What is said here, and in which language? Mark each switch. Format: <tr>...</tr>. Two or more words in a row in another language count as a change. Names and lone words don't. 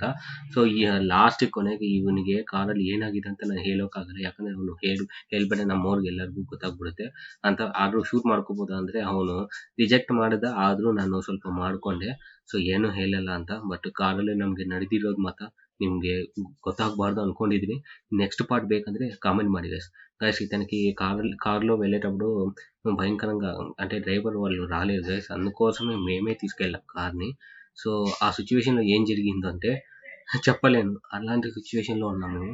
<kn>ಸೊ ಈ ಲಾಸ್ಟ್ ಕೊನೆಗೆ ಇವನಿಗೆ ಕಾರಲ್ಲಿ ಏನಾಗಿದೆ ಅಂತ ನಾನು ಹೇಳೋಕ್ಕಾಗಲ್ಲ, ಯಾಕಂದರೆ ಅವನು ಹೇಳ್ಬೇಡ ನಮ್ಮವ್ರಿಗೆ ಎಲ್ಲರಿಗೂ ಗೊತ್ತಾಗ್ಬಿಡುತ್ತೆ ಅಂತ. ಆದರೂ ಶೂಟ್ ಮಾಡ್ಕೋಬೋದ ಅಂದರೆ ಅವನು ರಿಜೆಕ್ಟ್ ಮಾಡಿದ, ಆದರೂ ನಾನು ಸ್ವಲ್ಪ ಮಾಡಿಕೊಂಡೆ. ಸೊ ಏನೂ ಹೇಳಲ್ಲ ಅಂತ. ಬಟ್ ಕಾರಲ್ಲಿ ನಮಗೆ ನಡೆದಿರೋದು ಮಾತ್ರ ನಿಮಗೆ ಗೊತ್ತಾಗಬಾರ್ದು అంద్కొండిದ್ದೀನಿ.</kn> <en>next part</en> <kn>ಬೇಕಂದ್ರೆ కామెంట్ ಮಾಡಿ గైస్.</kn> <te>ఇతనికి కార్లో వెళ్ళేటప్పుడు భయంకరంగా అంటే డ్రైవర్ వాళ్ళు రాలేదు గైస్. అందుకోసమే మేమే తీసుకెళ్ళాం కార్ని. సో ఆ సిచ్యువేషన్లో ఏం జరిగిందంటే చెప్పలేను, అలాంటి సిచ్యువేషన్లో ఉన్నాం మేము.</te>